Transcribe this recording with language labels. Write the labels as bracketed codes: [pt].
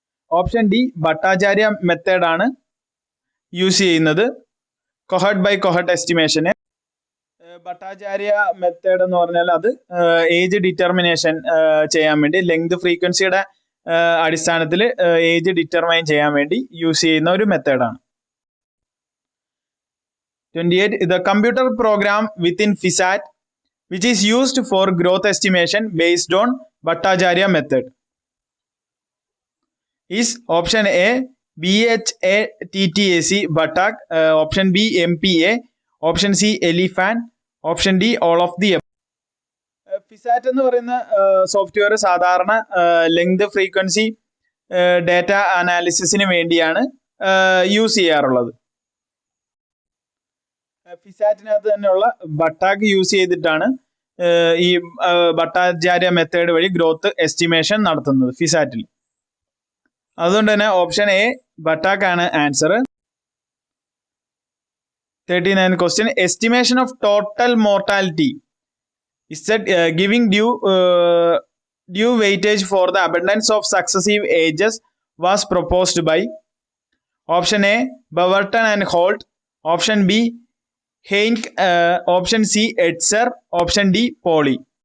[en] Option D Bhattacharya method [ml] ആണ് use ചെയ്യുന്നത് [en] cohort by cohort estimation. [ml] Bhattacharya method എന്ന് പറഞ്ഞാൽ അത് ഏജ് ഡിറ്റർമിനേഷൻ ചെയ്യാൻ വേണ്ടി ലെങ്ത് ഫ്രീക്വൻസിയുടെ അടിസ്ഥാനത്തിൽ ഏജ് ഡിറ്റർമൈൻ ചെയ്യാൻ വേണ്ടി യൂസ് ചെയ്യുന്ന ഒരു മെത്തേഡാണ്. 28. [en] The computer program within FISAT which is used for growth estimation based on Bhattacharya method is option A BHATTAC Bhattak, option B MPA, option C Elephant, option D all of the above. [ml] FISAT എന്ന് പറയുന്ന software സാധാരണ length frequency data അനാലിസിസിന് വേണ്ടിയാണ് use ചെയ്യാറുള്ളത്. ഫിസാറ്റിനകത്ത് തന്നെയുള്ള ബട്ടാക്ക് use ചെയ്തിട്ടാണ് ഈ Bhattacharya method വഴി growth estimation നടത്തുന്നത് ഫിസാറ്റിൽ. അതുകൊണ്ട് തന്നെ ഓപ്ഷൻ എ ബട്ടാക്ക് ആണ് answer. [en] 39th question. Estimation of total mortality is that giving due weightage for the abundance of successive ages was proposed by option A Beverton and Holt, option B Heinck, option C Etzer, option D Pauli.